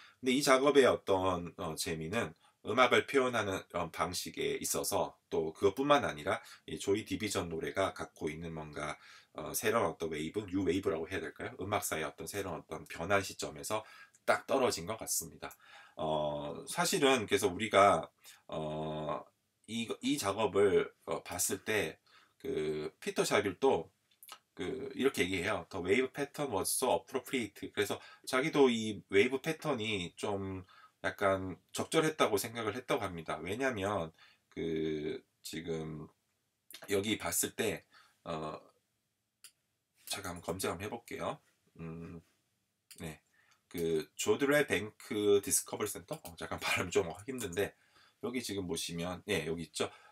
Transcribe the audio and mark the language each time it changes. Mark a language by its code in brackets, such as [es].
[ko] 근데 이 작업의 어떤 재미는 음악을 표현하는 방식에 있어서 또 그것뿐만 아니라 이 조이 디비전 노래가 갖고 있는 뭔가 새로운 어떤 웨이브, 뉴 웨이브라고 해야 될까요? 음악사의 어떤 새로운 어떤 변환 시점에서 딱 떨어진 것 같습니다. 사실은 그래서 우리가 이 작업을 봤을 때 그 피터 샤빌도 이렇게 얘기해요. [en] The wave pattern was so appropriate. [ko] 그래서 자기도 이 웨이브 패턴이 좀 약간 적절했다고 생각을 했다고 합니다. 왜냐하면 지금 여기 봤을 때 잠깐 한번 검색 한번 해볼게요. 네, 조드레 뱅크 디스커버리 센터. 잠깐 발음 좀 힘든데 여기 지금 보시면 여기 있죠.